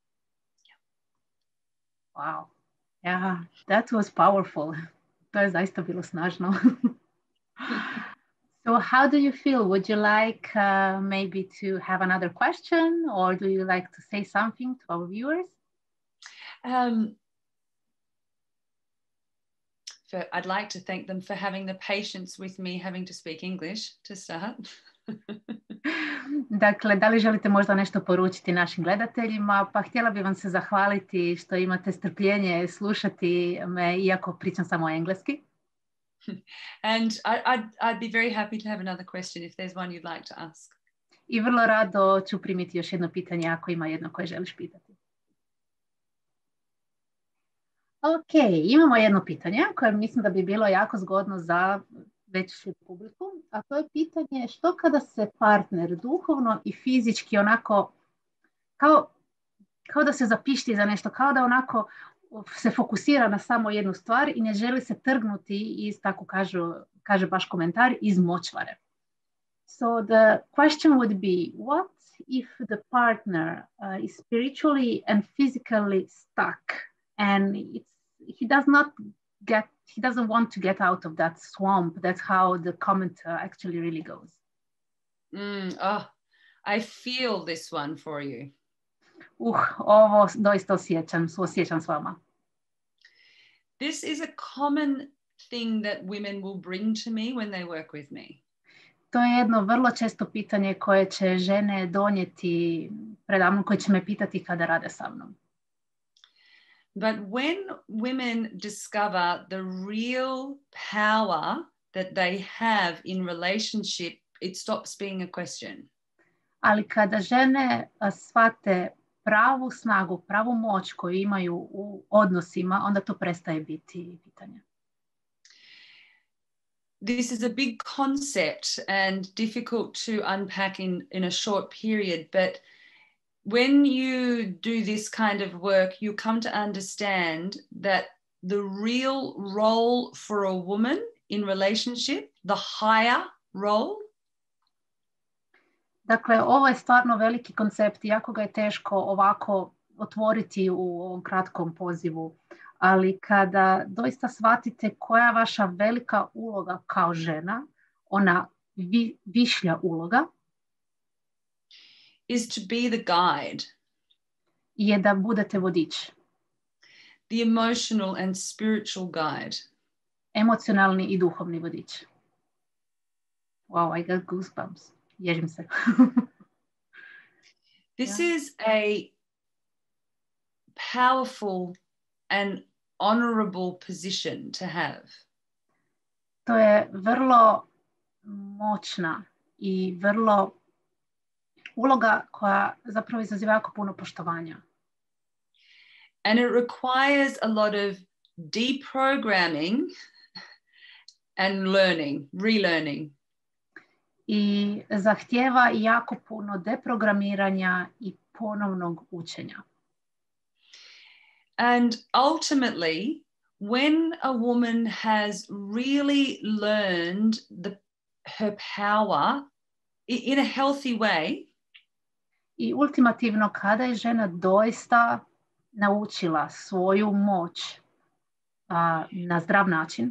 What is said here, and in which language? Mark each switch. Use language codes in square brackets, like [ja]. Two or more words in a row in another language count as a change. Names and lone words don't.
[en] Wow. Yeah, that was powerful. [hr] To je zaista bilo snažno. [en] So how do you feel? Would you like maybe to have another question, or do you like to say something to our viewers? I'd like to thank them for having the patience with me having to speak English to start. [hr] Dakle, da li želite možda nešto poručiti našim gledateljima? Pa htjela bi vam se zahvaliti što imate strpljenje slušati me, iako pričam samo engleski. [en] And I'd be very happy to have another question if there's one you'd like to ask. [hr] I vrlo rado ću primiti još jedno pitanje ako ima jedno koje želiš pitati. Ok, imamo jedno pitanje koje mislim da bi bilo jako zgodno za veću publiku, a to je pitanje što kada se partner duhovno i fizički onako kao da se zapišti za nešto, kao da onako se fokusira na samo jednu stvar i ne želi se trgnuti iz, tako kaže baš komentar, iz močvare. [en] So the question would be, what if the partner is spiritually and physically stuck and he doesn't want to get out of that swamp? That's how the comment actually really goes. I feel this one for you. [hr] Ovo doista osjećam s vama. [en] This is a common thing that women will bring to me when they work with me. [hr] To je jedno vrlo često pitanje koje će žene donijeti predamnom, koje će me pitati kada rade sa mnom. [en] But when women discover the real power that they have in relationship, it stops being a question. [hr] Ali kada žene shvate pravu snagu, pravu moć koju imaju u odnosima, onda to prestaje biti pitanje. [en] This is a big concept and difficult to unpack in a short period, but when you do this kind of work, you come to understand that the real role for a woman in relationship, the higher role. [hr] Dakle, ovo je stvarno veliki koncept, jako ga je teško ovako otvoriti u ovom kratkom pozivu, ali kada doista shvatite koja je vaša velika uloga kao žena, ona višlja uloga, [en] is to be the guide. [hr] Je da budete vodič. [en] The emotional and spiritual guide. [hr] Emocionalni i duhovni vodič. [en] Wow, I got goosebumps. [hr] Ježim se. [en] This is a powerful and honorable position to have. [hr] To je vrlo moćna i vrlo uloga koja zapravo izaziva jako puno poštovanja. [en] And it requires a lot of deprogramming and learning, relearning. [hr] I zahtjeva jako puno deprogramiranja i ponovnog učenja. [en] And ultimately, when a woman has really learned her power in a healthy way, [hr] I ultimativno, kada je žena doista naučila svoju moć na zdrav način,